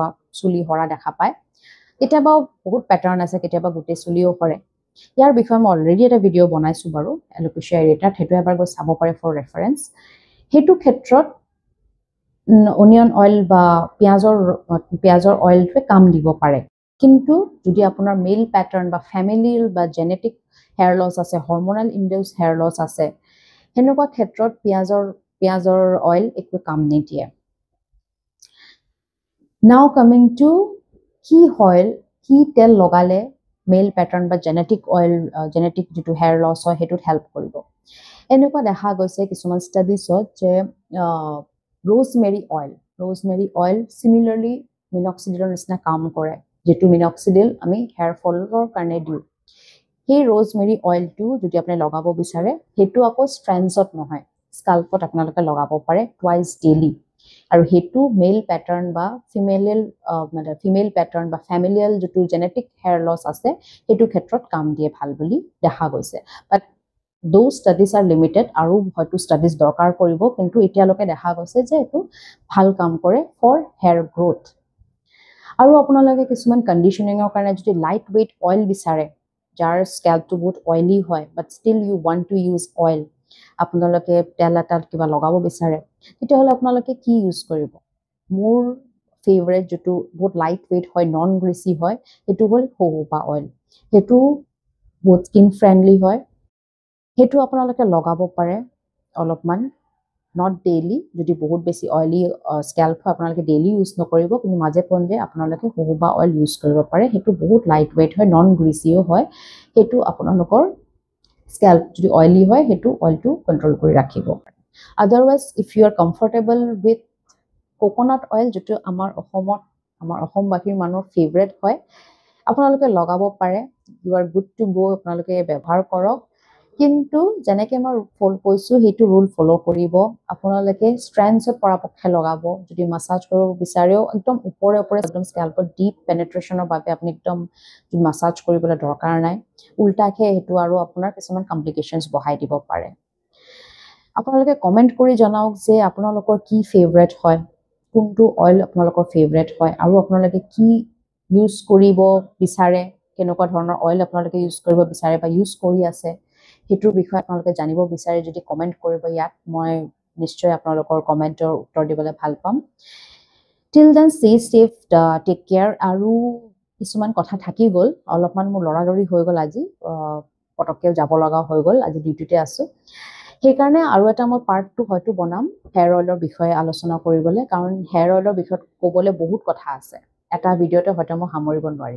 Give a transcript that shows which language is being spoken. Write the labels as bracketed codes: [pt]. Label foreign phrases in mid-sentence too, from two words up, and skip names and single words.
[as] চুলি সৰা দেখা পায় কেতিয়াবা বহুত পেটাৰ্ণ আছে কেতিয়াবা গোটেই চুলিও সৰে ইয়াৰ বিষয়ে মই অলৰেডি এটা ভিডিঅ' বনাইছোঁ বাৰু এলোপেচিয়া এৰিয়েটাত সেইটো এবাৰ গৈ চাব পাৰে [en] for reference [as] সেইটো ক্ষেত্ৰত [en] onion oil [as] বা পিঁয়াজৰ অইলটোৱে কাম দিব পাৰে কিন্তু যদি আপোনাৰ [en] male pattern [as] বা ফেমিলিয়েল বা [en] genetic hair loss [as] আছে [en] hormonal induced hair loss [as] আছে সেনেকুৱা ক্ষেত্ৰত পিঁয়াজৰ অইল একো কাম নিদিয়ে [en] now coming to [as] কি তেল লগালে [en] male pattern [as] বা জেনেটিক যিটো [en] hair loss [as] হয় সেইটোত হেল্প কৰিব এনেকুৱা দেখা গৈছে কিছুমান ষ্টাডিজত যে [en] rosemary oil [as] similarly minoxidilৰ নিচিনা কাম কৰে যেটো minoxidil আমি হেয়াৰ ফলৰ কাৰণে দিওঁ সেই [en] rosemary oilটো [as] যদি আপুনি লগাব বিচাৰে হেতু আকৌ strandsত নহয় স্কাল্পত আপোনালোকে লগাব পাৰে [en] twice daily [as] আৰু হেতু [en] male pattern [as] বা [en] female pattern [as] বা ফেমিলিয়েল যেটো [en] genetic hair loss [as] আছে হেতু ক্ষেত্ৰত কাম দিয়ে ভাল বুলি দেখা গৈছে [en] বাট those studies are limited [as] আৰু হয়তো studies দৰকাৰ কৰিব কিন্তু এতিয়ালৈকে দেখা গৈছে যে এটো ভাল কাম কৰে [en] for hair growth [as] আৰু আপোনালোকে কিছুমান কণ্ডিশনিঙৰ কাৰণে যদি [en] light weight oil [as] বিচাৰে যাৰ স্কেল্পটো বহুত অইলি হয় [en] but still you want to use oil [as] আপোনালোকে তেল এটা কিবা লগাব বিচাৰে তেতিয়াহ'লে আপোনালোকে কি ইউজ কৰিব মোৰ ফেভাৰিট যেটো বহুত [en] light weight [as] হয় [en] non greasy [as] হয় এটো হ'ল [en] jojoba oil [as] হেতু বহুত [en] skin friendly [as] হয় হেতু আপোনালোকে লগাব পাৰে অলপমান [en] not daily [as] যদি বহুত বেছি [en] oily scalp [as] হয় আপোনালোকে [en] daily use [as] নকৰিব কিন্তু মাজে পঞ্জে আপোনালোকে [en] jojoba oil use [as] কৰিব পাৰে হেতু বহুত [en] light weight [as] হয় [en] non greasyও [as] হয় হেতু আপোনালোকৰ স্কেল্প যদি অইলি হয় হেতু [en] oilটো control [as] কৰি ৰাখিব [en] otherwise if you are comfortable with coconut oil [as] যেটো আমাৰ অসমবাসীৰ মানুহৰ ফেভাৰিট হয় আপোনালোকে লগাব পাৰে [en] you are good to go [as] আপোনালোকে ব্যৱহাৰ কৰক কিন্তু যেনেকে মই কৈছো হেতু [en] rule follow [as] কৰিব আপোনালোকে স্ট্ৰেণ্ডছত পৰাপক্ষে লগাব যদি মাসাজ কৰিব বিচাৰেও একদম ওপৰে একদম স্কেল্পত [en] deep penetrationৰ [as] বাবে আপুনি একদম মাসাজ কৰিবলৈ দৰকাৰ নাই উল্টাকে হেতু আৰু আপোনাৰ কিছুমান কমপ্লিকেশনছ বহাই দিব পাৰে আপোনালোকে কমেন্ট কৰি জনাওক যে আপোনালোকৰ কি ফেভাৰিট হয় কোনটো অইল আপোনালোকৰ ফেভাৰিট হয় আৰু আপোনালোকে কি ইউজ কৰিব বিচাৰে কেনেকুৱা ধৰণৰ অইল আপোনালোকে ইউজ কৰিব বিচাৰে বা ইউজ কৰি আছে হেতুৰ বিষয়ে আপোনালোকে জানিব বিচাৰে যদি কমেন্ট কৰিব ইয়াত মই নিশ্চয় আপোনালোকৰ কমেন্টৰ উত্তৰ দিবলৈ ভাল পাম [en] till then stay safe take care [as] আৰু কিছুমান কথা থাকি গ'ল অলপমান মোৰ লৰালৰি হৈ গ'ল আজি পটককে যাব লগা হৈ গ'ল আজি ডিউটিতে আছো সেইকাৰণে আৰু এটা মই পাৰ্ট 2 হয়তো বনাম [en] hair oilৰ [as] বিষয়ে আলোচনা কৰিবলৈ কাৰণ [en] hair oilৰ [as] বিষয়ে ক'বলৈ বহুত কথা আছে এটা ভিডিঅতে হয়তো মই সামৰিব নোৱাৰিম